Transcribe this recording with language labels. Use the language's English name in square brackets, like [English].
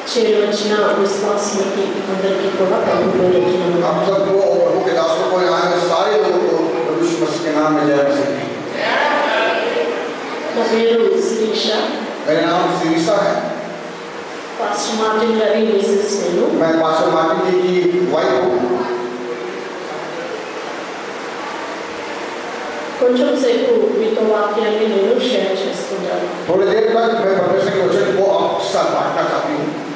[Telugu] చేరవచ్చిన విశ్వాసులకి అందరికీ కూడా ప్రభు పేరు [Hindi] आप सबको और प्रभु के दासों को यहाँ के सारे लोगों को प्रभु यीशु मसीह के नाम में जय मसीह। [Telugu] నా పేరు శిరీష, [Hindi] मेरा नाम सिरिसा है। [Telugu] పాస్టర్ మార్టిన్ గారి మిసెస్ నేను। [Hindi] मैं पास्टर मार्टिन जी की वाइफ हूँ। [Telugu] కొంచెం సేపు మీతో వాక్యాన్ని నేను షేర్ చేసుకుంటాను। [Hindi] थोड़ी देर तक मैं परमेश्वर के वचन को आपके साथ बांटना चाहती हूँ।